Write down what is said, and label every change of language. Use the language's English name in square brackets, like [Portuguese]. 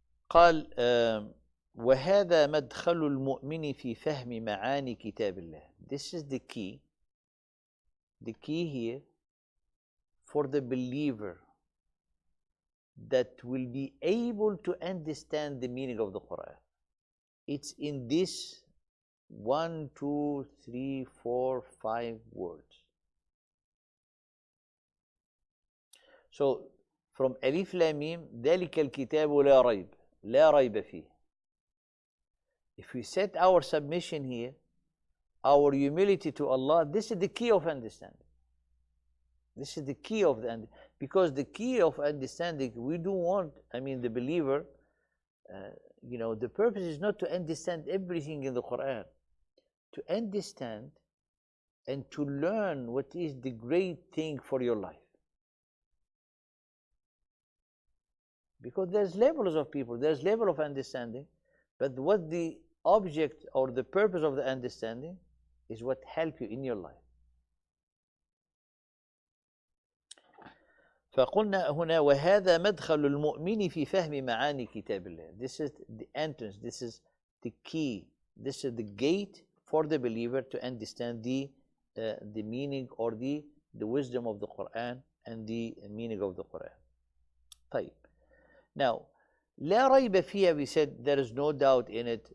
[Arabic] قال وهذا مدخل المؤمن في فهم معاني كتاب الله. [English] This is the key here for the believer that will be able to understand the meaning of the Quran. It's in this 1, 2, 3, 4, 5 words. So from [Arabic] Alif Lam Mim, ذلك الكتاب لا ريب, لا ريب فيه. [English] If we set our submission here, our humility to Allah, this is the key of understanding. This is the key of because the key of understanding, we do want, the believer, the purpose is not to understand everything in the Quran. To understand and to learn what is the great thing for your life. Because there's levels of people, there's level of understanding, but what the object or the purpose of the understanding is what help you in your life. [Arabic] فقلنا هنا وهذا مدخل المؤمن في فهم معاني كتاب الله. [English] This is the entrance, this is the key, this is the gate for the believer to understand the meaning or the wisdom of the Quran and the meaning of the Quran. [Arabic] طيب. [English] Now, [Arabic] لا ريب فيها, [English] we said there is no doubt in it.